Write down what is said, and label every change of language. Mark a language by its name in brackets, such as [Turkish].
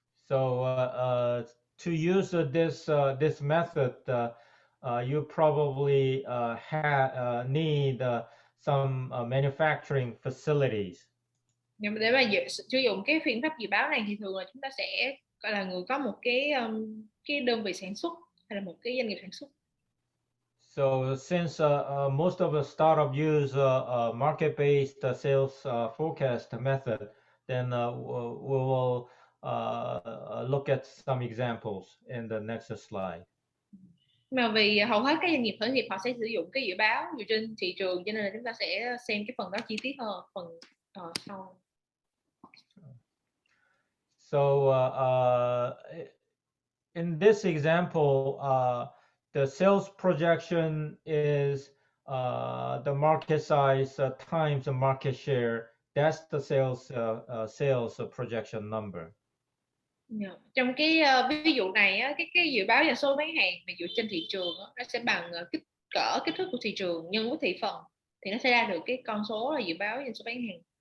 [English] So to use this method, you probably need some manufacturing facilities. [Vietnamese] Để mà sử dụng cái phương pháp dự báo này thì thường là chúng ta sẽ gọi là người có một cái đơn vị sản xuất hay là một cái doanh nghiệp sản xuất. [English] So since most of the startup use market-based sales forecast method, then we will look at some examples in the next slide. [Vietnamese] Mà vì hầu hết các doanh nghiệp khởi nghiệp họ sẽ sử dụng cái dự báo dựa trên thị trường, cho nên là chúng ta sẽ xem cái phần đó chi tiết hơn phần sau. [English] So in this example, the sales projection is the market size times the market share. That's the sales projection number. [Vietnamese] Trong cái ví dụ này á, cái dự báo doanh số bán hàng mà dựa trên thị trường á, nó sẽ bằng kích thước của thị trường nhân với thị phần, thì nó sẽ ra được cái con số là dự báo doanh số bán hàng.